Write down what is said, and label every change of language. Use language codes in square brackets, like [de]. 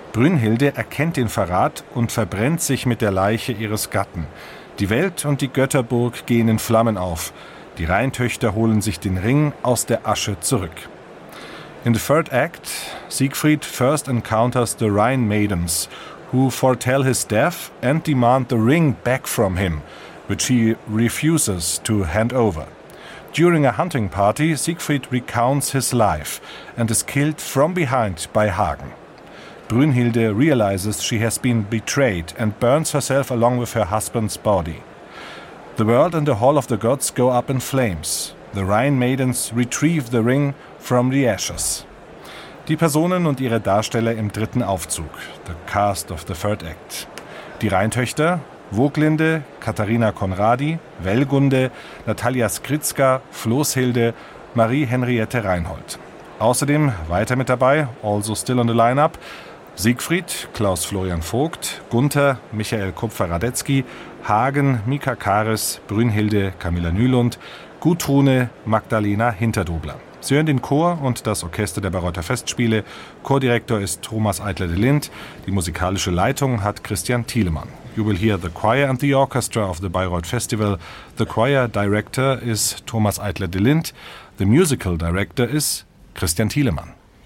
[de] Brünnhilde erkennt den Verrat und verbrennt sich mit der Leiche ihres Gatten. Die Welt und die Götterburg gehen in Flammen auf. Die Rheintöchter holen sich den Ring aus der Asche zurück. [en] In the third act, Siegfried first encounters the Rhine Maidens, who foretell his death and demand the ring back from him, which he refuses to hand over. During a hunting party, Siegfried recounts his life and is killed from behind by Hagen. Brünnhilde realizes she has been betrayed and burns herself along with her husband's body. The world and the Hall of the Gods go up in flames. The Rhine Maidens retrieve the ring from the ashes. [de] Die Personen und ihre Darsteller im dritten Aufzug, [en] the cast of the third act. [de] Die Rheintöchter, Woglinde, Katharina Konradi, Wellgunde, Natalia Skritzka, Floßhilde, Marie-Henriette Reinhold. Außerdem weiter mit dabei, also [en] still on the lineup, [de] Siegfried, Klaus-Florian Vogt, Gunther, Michael Kupfer-Radetzky, Hagen, Mika Karis, Brünnhilde, Camilla Nylund, Gutrune, Magdalena Hinterdobler. Sie hören den Chor und das Orchester der Bayreuther Festspiele. Chordirektor ist Thomas Eitler de Lind. Die musikalische Leitung hat Christian Thielemann. [en] You will hear the choir and the orchestra of the Bayreuth Festival. The choir director is Thomas Eitler de Lind. The musical director is Christian Thielemann.